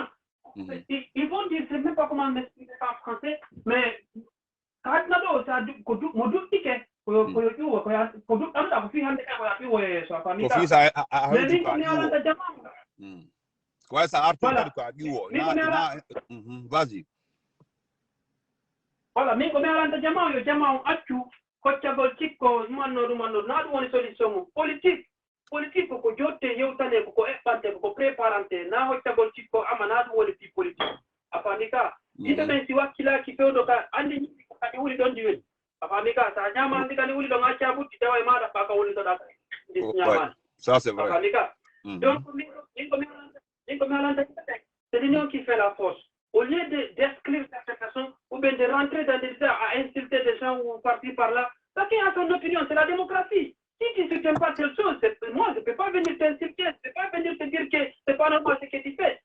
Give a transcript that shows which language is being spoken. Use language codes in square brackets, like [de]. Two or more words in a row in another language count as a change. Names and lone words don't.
[fr] Ils vont dire, je ne sais même pas comment m'expliquer ça en français, mais quand vas-y. Voilà, [ff] min ko mi alanta jama yo jama on accu koccagol cikko ɗumanno na ɗum woni solution mum politique ko jotte yewtane ko eɓɓante ko préparante na hoccagol cikko ama na ɗum woni fi politique a faami ka yimɓe ɓen si wakkilaki fewɗo ka andi yimɓe ko kadi wuli ɗon ndi woni a faami ka sa ñama andi kadi wuli ɗon acca ɓutti tawa e maɗa ɓa ka wonitoɗa ndi ñamani a faami ka donc min ko mi alanta [fr] c'est l'union qui fait la force. Au lieu d'exclure certaines personnes ou bien de rentrer dans des débats à insulter des gens ou partir par là, chacun a son opinion, c'est la démocratie. Si tu ne soutiens pas telle chose, moi je ne peux pas venir t'insulter, je ne peux pas venir te dire que ce n'est pas normal ce que tu fais.